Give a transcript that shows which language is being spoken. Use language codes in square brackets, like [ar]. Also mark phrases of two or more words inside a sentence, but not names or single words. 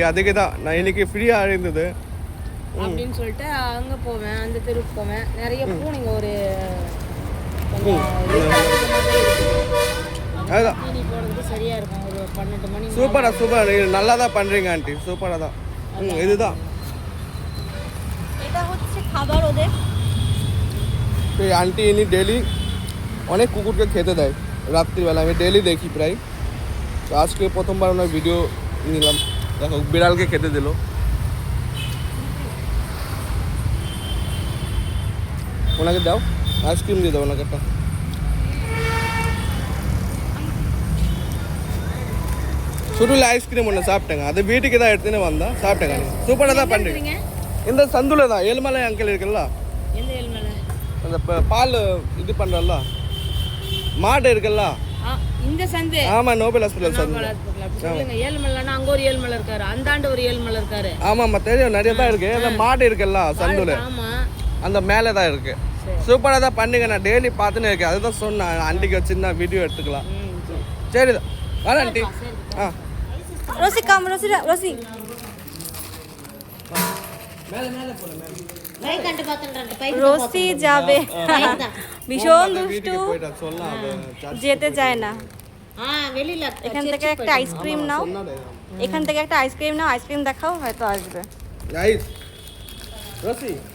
[ta] அதுக்கு தான் நான் இன்னைக்கு ஃப்ரீயாக இருந்தது அப்படின்னு சொல்லிட்டு அங்கே போவேன், அந்த தெருவுக்கு போவேன். நிறைய பூனைங்க ஒரு கொஞ்சம் அதுதான் தீனி போடுறதுக்கு சரியா இருக்கும். ஒரு 12 மணி. சூப்பராக நீங்கள் நல்லா தான் பண்ணுறீங்க ஆண்டி, சூப்பராக தான். ம் இதுதான் [bn] এটা হচ্ছে খাবার ওদের। তো এই আন্টি ইনি ডেলি অনেক কুকুরকে খেতে দেয় রাত্রিবেলা, আমি ডেলি দেখি প্রায়। তো আজকে প্রথমবার ওনার ভিডিও নিলাম। দেখো বিড়ালকে খেতে দিল। ওনাকে দাও আইসক্রিম দিয়ে দাও ওনাকে একটা। [ta] சுடுல ஐஸ்கிரீம் ஒன்று சாப்பிட்டேங்க, அது வீட்டுக்கு தான் எடுத்துன்னு வந்தேன், சாப்பிட்டேங்க. சூப்பராக தான் பண்ணுறீங்க. இந்த சந்துல தான் ஏழுமலை அங்கிள் இருக்குல்ல, எந்த ஏழ்மலை? அந்த பால் இது பண்ணுறல்ல மாடு இருக்குல்ல, இந்த சந்து. ஆமாம் நோபல் ஹாஸ்பிட்டல் சந்து. சொல்லுங்க. ஏழ்மலைன்னா அங்கே ஒரு ஏழ்மலை இருக்காரு, அந்தாண்டு ஒரு ஏழ்மலை இருக்காரு. ஆமாம் தெரியும், நிறைய தான் இருக்கு. அந்த மாடு இருக்குல்ல சந்துல, ஆமா அந்த மேலே தான் இருக்கு. சூப்பராக தான் பண்ணுங்க, நான் டெய்லி பார்த்துன்னு இருக்கேன். அதுதான் சொன்னேன் ஆண்டிக்கு சின்ன வீடியோ எடுத்துக்கலாம். சரி தான் வரேன் ஆண்டி. ஆ [bn] রসি কাম, রসি রসি [ta] மேலே மேலே போல மேலே [bn] রসি যাবে। ভীষণ দুষ্টু, [ta] போயிட்டா சொல்லலாம் அது [bn] যেতে চায় না। [ta] வெளியில [bn] এখান থেকে একটা আইসক্রিম নাও, এখান থেকে একটা আইসক্রিম নাও, আইসক্রিম দেখাও, হয়তো আসবে। নাইস রসি।